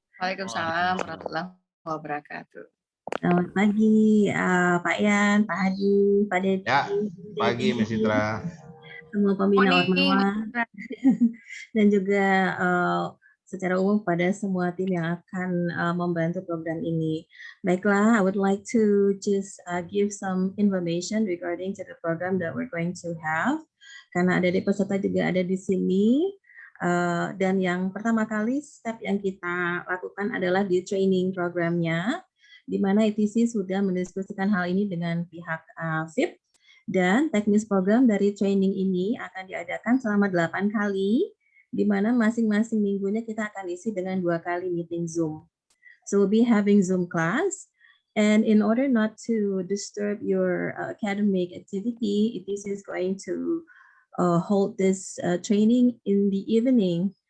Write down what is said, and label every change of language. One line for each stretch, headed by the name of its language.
Arabic: Waalaikumsalam warahmatullahi wabarakatuh.
Indonesian: Selamat pagi Pak Yan, Pak Hadi, Pak Dedi. Ya, pagi Miss Citra. Semua pembina Ormawa dan juga secara umum pada semua tim yang akan membantu program ini.
English: Baiklah, I would like to just give some information regarding to the program that we're going to have.
Indonesian: Karena adik-adik peserta juga ada di sini. Dan yang pertama kali step yang kita lakukan adalah di training programnya, di mana ITC sudah mendiskusikan hal ini dengan pihak FIP, dan teknis program dari training ini akan diadakan selama 8 kali, di mana masing-masing minggunya kita akan isi dengan 2 kali meeting Zoom.
English: So we'll be having Zoom class, and in order not to disturb your academic activity, ITC is going to hold this training in the evening.